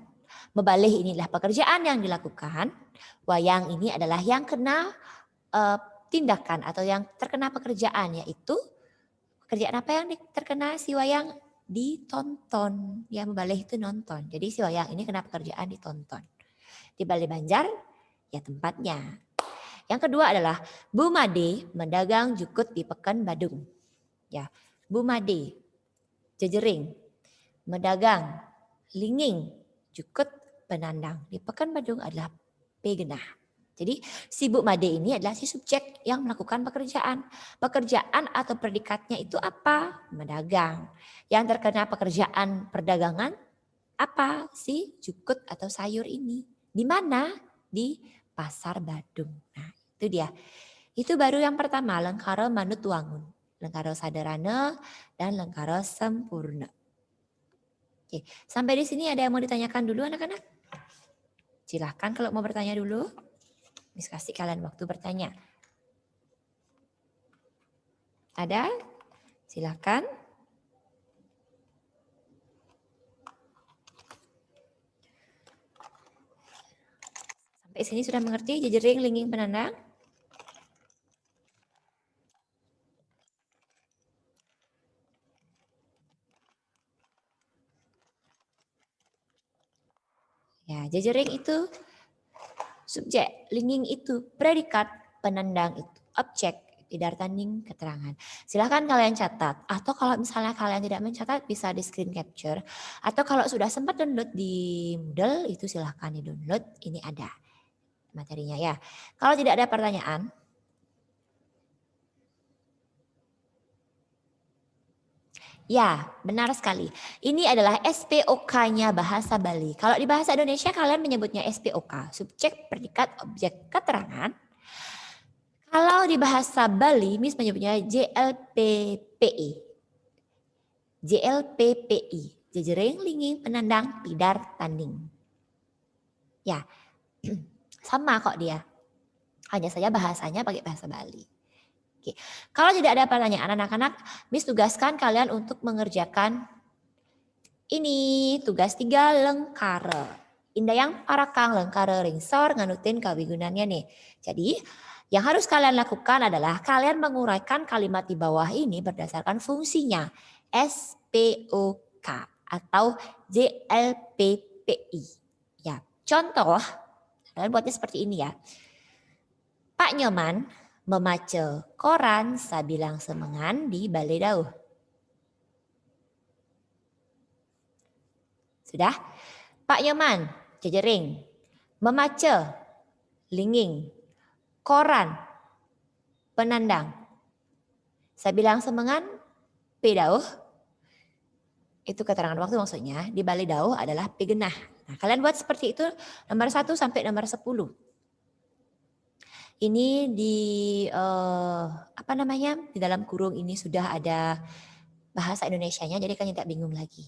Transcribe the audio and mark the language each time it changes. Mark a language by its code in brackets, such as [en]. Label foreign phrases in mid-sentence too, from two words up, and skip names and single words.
[id] Mebalih ini adalah pekerjaan yang dilakukan. Wayang ini adalah yang kena tindakan atau yang terkena pekerjaan, yaitu pekerjaan apa yang terkena si wayang? Ditonton. Ya, mebalih itu nonton. Jadi si wayang ini kena pekerjaan ditonton. Di Balai Banjar, ya tempatnya. Yang kedua adalah Bu Made [ban] mendagang jukut [id] di Pekan Badung. Ya, Bu Made, [ban] jejering, medagang, linging, jukut, penandang. [id] Di Pekan Badung adalah P genah. Jadi si Bu Made ini adalah si subjek yang melakukan pekerjaan. Pekerjaan atau predikatnya itu apa? Medagang. Yang terkena pekerjaan perdagangan apa? Si jukut atau sayur ini. Di mana? Di Pasar Badung. Nah, itu dia. Itu baru yang pertama, [ban] lengkara manut wangun. Lengkara sadarana dan lengkara sempurna. [id] Oke, sampai di sini ada yang mau ditanyakan dulu anak-anak? Silahkan kalau mau bertanya dulu. Miss kasih kalian waktu bertanya. Ada? Silahkan. Sampai sini sudah mengerti [ban] jejering, linging, penandang? [id] Ya, jejering itu subjek, linging itu predikat, penandang itu objek, pidar tanding keterangan. Silahkan kalian catat, atau kalau misalnya kalian tidak mencatat bisa di screen capture, atau kalau sudah sempat download di Moodle itu silahkan di download, ini ada materinya ya. Kalau tidak ada pertanyaan, ya, benar sekali. Ini adalah SPOK-nya bahasa Bali. Kalau di bahasa Indonesia kalian menyebutnya SPOK, subjek, predikat, objek, keterangan. Kalau di bahasa Bali, Miss menyebutnya JLPPI. JLPPI, [ban] jejering, linging, penandang, pidar, tanding. [id] Ya, sama kok dia. Hanya saja bahasanya pakai bahasa Bali. Oke. Kalau tidak ada pertanyaan anak-anak, Miss tugaskan kalian untuk mengerjakan ini tugas 3 lengkara. [ban] Indah yang parakang lengkara ringsor nganutin kawigunannya nih. [id] Jadi yang harus kalian lakukan adalah kalian menguraikan kalimat di bawah ini berdasarkan fungsinya. SPOK atau JLPPI. Ya, contoh, kalian buatnya seperti ini ya. [ban] Pak Nyoman memaca koran sabilang semengan di balai dauh. [id] Sudah? [ban] Pak Nyoman, jejering, memaca, linging, koran, penandang. Sabilang semengan, pedauh. [id] Itu keterangan waktu maksudnya. Di balai dauh adalah pegenah. Nah, kalian buat seperti itu nomor 1 sampai nomor 10. Ini di di dalam kurung ini sudah ada bahasa Indonesianya, jadi kalian tidak bingung lagi.